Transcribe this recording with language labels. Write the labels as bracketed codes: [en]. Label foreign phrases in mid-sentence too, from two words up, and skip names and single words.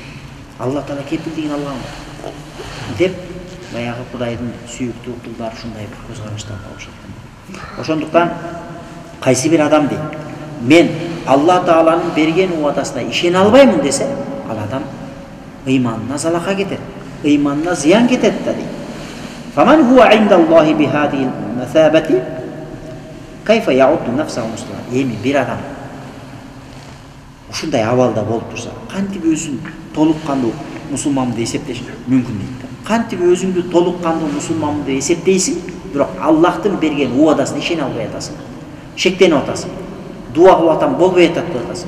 [ky] Алла Таала кепилдигин алган деп баягы Кудайдын сүйүктүү кулдары ушундай бир көз караштан болушат. Ошондуктан кайсы бир адам дейт, мен Алла Тааланын берген уадасына ишене албаймын десе, ал адам ыйманына залака кетет, ыйманына зыян кетет да дейт. [ar] فمن هو عند الله بهذه المثابة كيف يعد نفسه مسلما. [ky] Эми бир адам ушундай абалда болуп турса, кантип өзүн толук кандуу мусулман деп эсептеш мүмкүн дейт. Кантип өзүңдү толук кандуу мусулман деп эсептейсиң, бирок Аллахтын берген уадасына ишене албай атасың. Шектенип атасың. Дуа кылып атам, болбой атат деп атасың.